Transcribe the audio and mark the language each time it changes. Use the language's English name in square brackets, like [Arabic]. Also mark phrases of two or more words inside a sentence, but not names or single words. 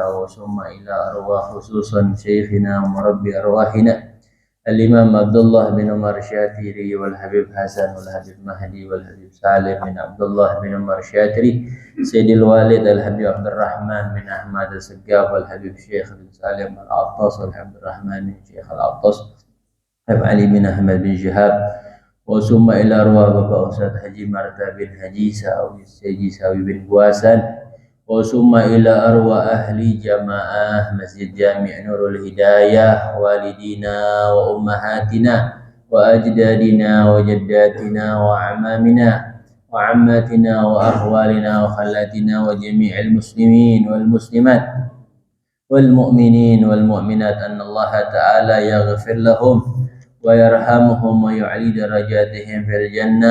[Arabic] ثم إلى أرواح خصوصا شيخنا ومربي أرواحنا الإمام عبد الله بن عمر الشاتري والحبيب حسن والحبيب مهدي والحبيب سالم بن عبد الله بن عمر الشاتري سيد الوالد الحبيب عبد الرحمن بن أحمد السقاف والحبيب الشيخ بن سالم العطاس والحبيب الرحمن بن شيخ العطاس حبيب علي بن أحمد بن شهاب. ثم إلى أرواح Bapak Ustadz Haji Marta bin Haji Sawi bin Buasan. ثم إلى أرواح أهل جماعة مسجد جامع نور الهداية، والدينا وأمهاتنا وأجدادنا وجداتنا وأعمامنا وعماتنا وأخوالنا وخالاتنا وجميع المسلمين والمسلمات والمؤمنين والمؤمنات أن الله تعالى يغفر لهم ويرحمهم ويعلي درجاتهم في الجنة.